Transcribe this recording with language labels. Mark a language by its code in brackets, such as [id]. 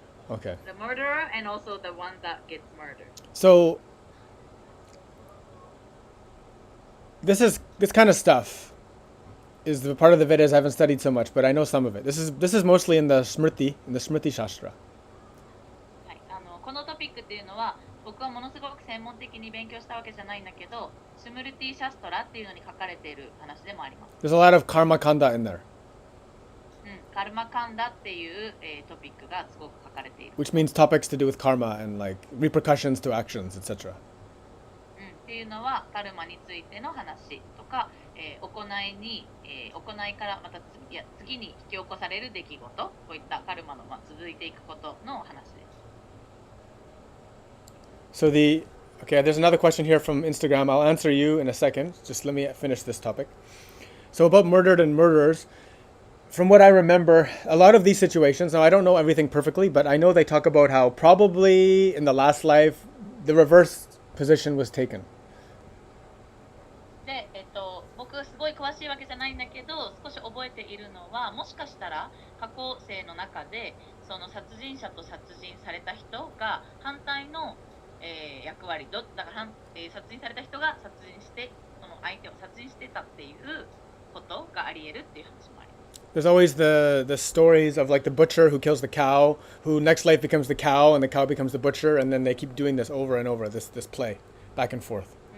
[en] Okay. The murderer and also the one that gets murdered. So this kind of stuff is the part of the Vedas I haven't studied so much, but I know some of it. This is mostly in the Smriti Shastra. [ja] はい、このトピックっていうのは僕はものすごく専門的に勉強したわけじゃないんだけど、スムルティシャストラっていうのに書かれている話でもあります。 [en] There's a lot of karma kanda in there, [ja] カルマカンダっていう、トピックがすごく書かれている。 [en] which means topics to do with karma and like repercussions to actions, etc. [ja] っていうのはカルマについての話とか、行いからまた次に引き起こされる出来事、こういったカルマの、続いていくことの話です。 [en] So okay, there's another question here from Instagram. I'll answer you in a second. Just let me finish this topic. So about murdered and murderers, from what I remember, a lot of these situations, now I don't know everything perfectly, but I know they talk about how probably in the last life, the reverse position was taken. [ja] で、僕すごい詳しいわけじゃないんだけど、少し覚えているのは、もしかしたら過去世の中でその殺人者と殺人された人が反対の、役割だから、殺人された人が殺人してその相手を殺人してたっていうことがあり得るっていう話もあります。 [en] There's always the stories of like the butcher who kills the cow, who next life becomes the cow, and the cow becomes the butcher, and then they keep doing this over and over, this play, back and forth.